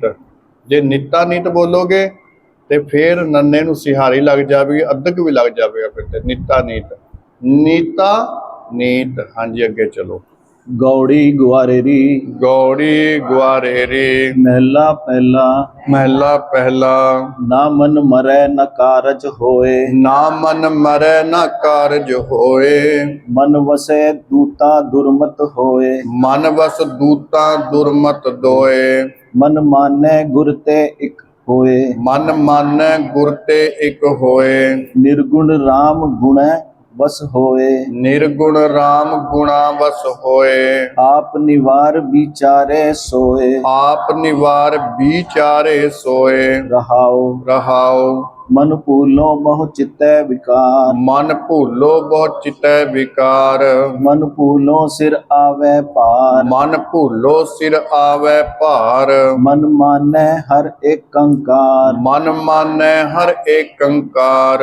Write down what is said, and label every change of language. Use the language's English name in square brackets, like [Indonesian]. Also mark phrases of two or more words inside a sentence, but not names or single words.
[Punjabi] ਜੇ ਨੀਤਾ ਨੀਤ ਬੋਲੋਗੇ ਤੇ ਫਿਰ ਨੰਨੇ ਨੂੰ ਸਿਹਾਰੀ ਲੱਗ ਜਾਵੇਗੀ, ਅੱਧਕ ਵੀ ਲੱਗ ਜਾਵੇਗਾ ਫਿਰ ਤੇ। ਨੀਤਾ ਨੀਤ, ਨੀਤਾ ਨੀਤ। ਹਾਂਜੀ ਅੱਗੇ ਚਲੋ। ਗਉੜੀ ਗੁਆਰੇਰੀ। ਗਉੜੀ ਗੁਆਰੇਰੀ। ਮਹਲਾ ਪਹਿਲਾ। ਮਹਲਾ ਪਹਿਲਾ। ਨਾ ਮਨ ਮਰੈ ਨ ਕਾਰਜ ਹੋਏ। ਨਾ ਮਨ ਮਰੈ ਨ ਕਾਰਜ ਹੋਏ। ਮਨ ਵਸੈ ਦੂਤਾ ਦੁਰਮਤ ਹੋਏ। ਮਨ ਵਸ ਦੂਤਾ ਦੁਰਮਤ ਦੋਏ। ਮਨ ਮਾਨੈ ਗੁਰ ਤੇ ਇਕ ਹੋਏ। ਮਨ ਮਾਨੈ ਗੁਰ ਤੇ ਇਕ ਹੋਏ। ਨਿਰਗੁਣ ਰਾਮ ਗੁਣੈ ਬਸ ਹੋਏ। ਨਿਰਗੁਣ ਰਾਮ ਗੁਣਾ ਬਸ ਹੋਏ। ਆਪ ਨਿਵਾਰ ਵਿਚਾਰੇ ਸੋਏ। ਆਪ ਨਿਵਾਰ ਵਿਚਾਰੇ ਸੋਏ। रहाओ। रहाओ। ਮਨ ਭੂਲੋ ਬਹੁ ਚਿਤੈ ਵਿਕਾਰ। ਮਨ ਭੂਲੋ ਬਹੁਤ ਚਿਤੈ ਵਿਕਾਰ। ਮਨ ਭੂਲੋ ਸਿਰ ਆਵੇ ਪਾਰ। ਮਨ ਭੂਲੋ ਸਿਰ ਆਵੇ ਭਾਰ। ਮਨ ਮਾਨੈ ਹਰ ਏਕ ਕੰਕਾਰ। ਮਨ ਮਾਨੈ ਹਰ ਏਕ ਕੰਕਾਰ।